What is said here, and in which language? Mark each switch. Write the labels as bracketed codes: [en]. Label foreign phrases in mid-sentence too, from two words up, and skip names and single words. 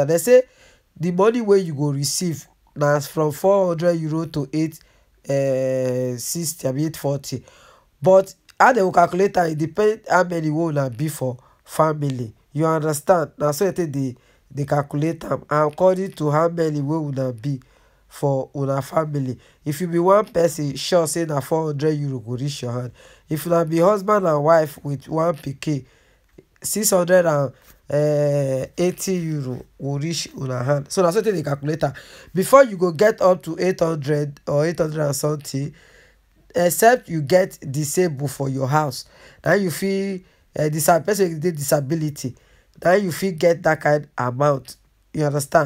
[pcm] They say the money where you go receive now from 400 euro to 860, 840. But how they will calculate it depend how many will be for family, you understand. Now so they calculate them according to how many will be for una family. If you be one person, sure say na 400 euro go reach your hand. If you be husband and wife with one pikin, 680 euro will reach una hand. So that's what they calculate. Before you go get up to 800 or 800 and something, except you get disabled for your house, now you feel person with disability, now you feel get that kind amount, you understand.